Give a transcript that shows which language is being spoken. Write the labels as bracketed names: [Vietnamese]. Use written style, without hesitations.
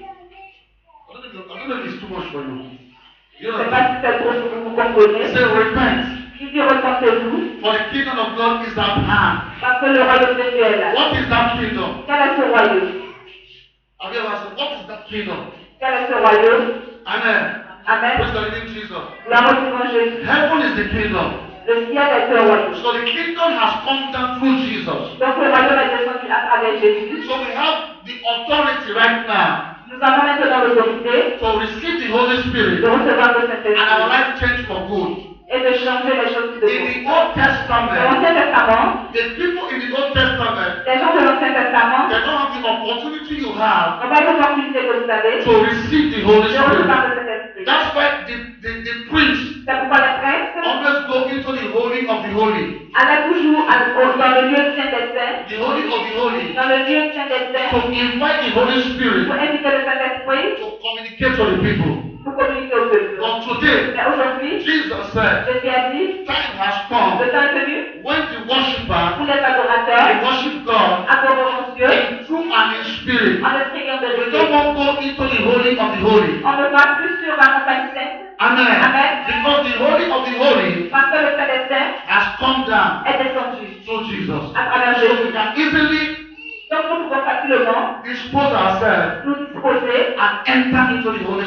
[English] I don't know if it's too much for you. [French] Je ne sais pas si c'est trop pour que vous comprenez. [English] Say repent. [French] Il dit repentez-vous [English] For the kingdom of God is at hand. [French] parce que le royaume de Dieu est là. [English] What is that kingdom? [French] Quel est ce royaume? [English] Have you ever asked, what is that kingdom? [French] Quel est ce royaume? [English] Amen. [French] Amen. [English] Praise the living Jesus. [French] Gloire au Seigneur Jésus. [English] Heaven is the kingdom. [French] Le ciel est un royaume. [English] So the kingdom has come down through Jesus. [French] Donc le royaume est descendu à travers Jésus. [English] So we have the authority right now [French] Nous avons maintenant l'autorité [English] to receive the Holy Spirit [French] de recevoir le [English] and our life change for good. [French] et de changer les choses de [English] In [French] nous. [English] the Old [French] Dans [English] Testament, [French] l'Ancien Testament, [English] the people in the Old Testament, [French] les gens de l'Ancien Testament [English] they don't have the opportunity you have [French] n'ont pas eu l'opportunité que vous avez [English] to receive the Holy [French] de [English] Spirit. [French] recevoir le Saint-Esprit. [English] That's why the priest [French] C'est pourquoi les prêtres [English] always go into the holy of the holy. [French] allaient toujours dans le lieu saint des saints, [English] The holy of the holy. [French] dans le lieu saint des saints, [English] To invite the Holy Spirit [French] pour inviter le Saint-Esprit [English] to communicate to the people. [French] pour communiquer au peuple. [English] But today, [French] Mais aujourd'hui, [English] Jesus said, [French] Jésus a dit, [English] time has come [French] le temps est venu [English] when the worshiper [French] pour les adorateurs [English] they worship God [French] adoreront Dieu [English] in truth and in spirit. [French] en esprit et en [English] We [French] vérité. [English] don't want to go into the holy of the holy. [French] On ne va plus sur la montagne sainte [English] Amen. [French] Amen. [English] Because the holy of the holy [French] parce que le Saint des saints [English] has come down [French] est descendu [English] through Jesus. [French] à travers [English] So we [French] Jésus. [English] can easily [French] Donc nous pouvons facilement [English] dispose ourselves [French] nous disposer [English] and enter into the Holy